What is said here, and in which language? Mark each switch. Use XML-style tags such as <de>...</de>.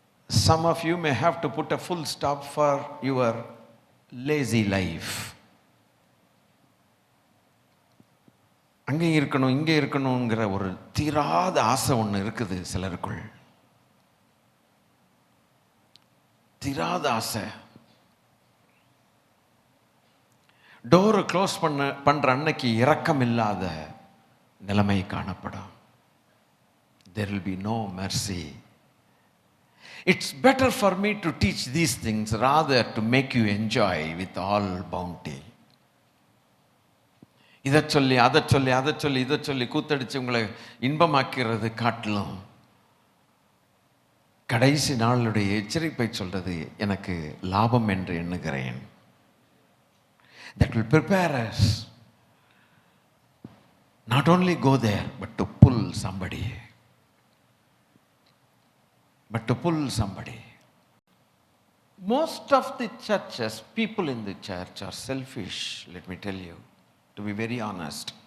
<en>Some of you may have to put a full stop for your lazy life.</en> <ta>அங்கே இருக்கணும் இங்கே இருக்கணுங்கிற ஒரு தீராத ஆசை ஒன்று இருக்குது சிலருக்குள். தீராத ஆசை. டோரை க்ளோஸ் பண்ற அன்னைக்கு இரக்கம் இல்லாத நிலைமை காணப்படும்.</ta> <en>There will be no mercy. It's better for me to teach these things rather to make you enjoy with all bounty.</en> <ta>இதை சொல்லி அதை சொல்லி அதை சொல்லி இதை சொல்லி கூத்தடிச்சு உங்களை இன்பமாக்கிறது காட்டிலும் கடைசி நாளுடைய எச்சரிப்பை சொல்றது எனக்கு லாபம் என்று எண்ணுகிறேன்.</ta> <en>That will prepare us Not only go there, but to pull somebody. But to pull somebody. Most of the churches, people in the church are selfish, let me tell you, to be very honest.</en>